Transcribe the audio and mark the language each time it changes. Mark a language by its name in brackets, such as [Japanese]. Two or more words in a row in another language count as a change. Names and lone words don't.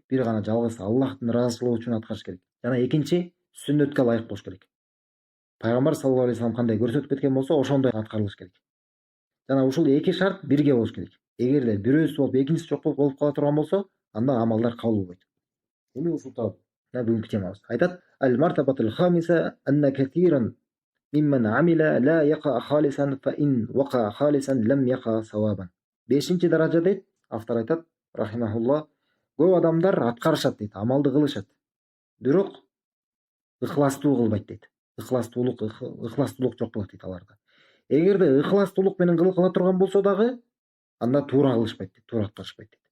[Kyrgyz] Бир гана жалгыз Аллахтын ыраазычылыгы үчүн аткарыш керек. Жана экинчи сүннөткө ылайык болуш керек. Пайгамбар [Arabic] صلى الله عليه وسلم [Kyrgyz] кандай көрсөтүп кеткен болсо, ошондой аткарылыш керек. Жана ушул эки шарт бирге болуш керек. Эгерде бирөөсү болуп, экинчиси жок болуп кала турган болсо, анда амалдар кабыл болбойт. Эми ушул тууралуу бүгүнкү темабыз. Айтат: [Arabic] "المرتبة الخامسة أن كثيرا ممن عمل لا يقع خالصا فإن وقع خالصا لم يقع صوابا". [Kyrgyz] 5-чи даража дейт, автор айтат, рахимахулла, көп адамдар аткарышат дейт, амалды кылышат. Бирок ыхластуу кылбайт дейт. Ыхластуулук жок болот дейт аларда. Эгерде ыхластуулук менен кыла турган болсо дагы, анда туура кылышпайт дейт, туура аткарышпайт дейт.